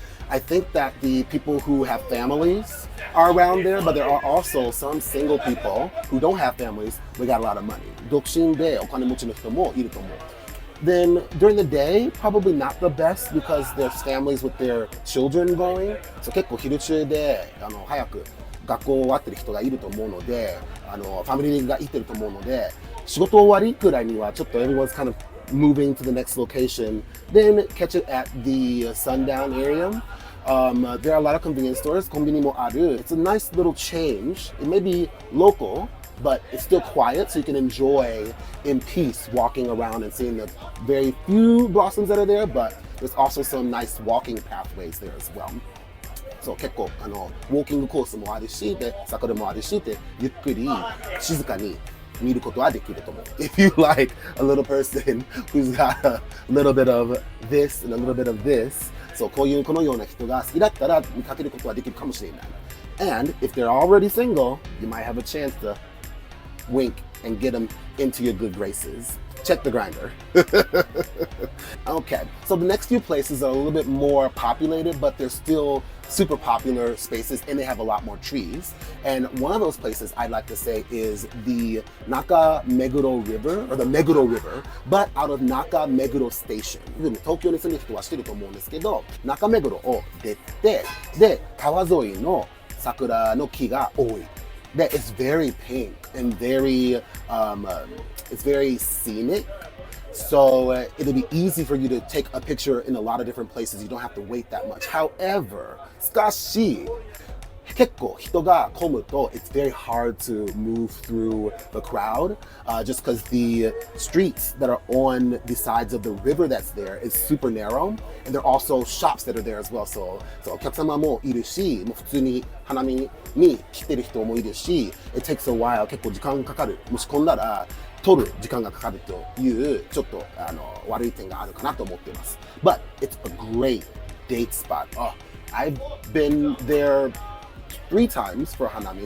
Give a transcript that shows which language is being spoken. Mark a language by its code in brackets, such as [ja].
[en] I think that the people who have families are around there, but there are also some single people who don't have families, but got a lot of money. [ja] 独身でお金持ちの人もいると思う。 [en] Then during the day, probably not the best because there's families with their children going. [ja] So 結構昼中で早く学校終わってる人がいると思うので、ファミリーが行ってると思うので、仕事終わりくらいにはちょっと [en] everyone's kind of moving to the next location. Then catch it at the sundown area. There are a lot of convenience stores. [ja] コンビニもある. [en] It's a nice little change. It may be local, but it's still quiet, so you can enjoy in peace walking around and seeing the very few blossoms that are there, but there's also some nice walking pathways there as well. [ja] そう結構ウォーキングコースもあるし、で桜もあるし、でゆっくり静かに見ることはできると思う。 [en] If you like a little person who's got a little bit of this and a little bit of this, [ja] そうこのような人が好きだったら見かけることはできるかもしれない。 [en] And if they're already single, you might have a chance to wink and get them into your good graces. Check the grinder. Okay, so the next few places are a little bit more populated, but they're still super popular spaces and they have a lot more trees. And one of those places I'd like to say is the Nakameguro River, or the Meguro River, but out of Nakameguro Station. [ja] 東京に住んでる人は知ってると思うんですけど、Nakameguroを出て、で、川沿いの桜の木が多い。 [en] That it's very pink and very, it's very scenic. So it'll be easy for you to take a picture in a lot of different places. You don't have to wait that much. However, [ja] しかし、結構人が混むと [en] it's very hard to move through the crowd just because the streets that are on the sides of the river that's there is super narrow and there are also shops that are there as well. [ja] So お客様もいるし、もう普通に花見に来てる人もいるし、 [en] it takes a while. [ja] 結構時間かかる。もし混んだら取る時間がかかるというちょっと悪い点があるかなと思っています。 [en] But it's a great date spot. I've been there 3 times for Hanami.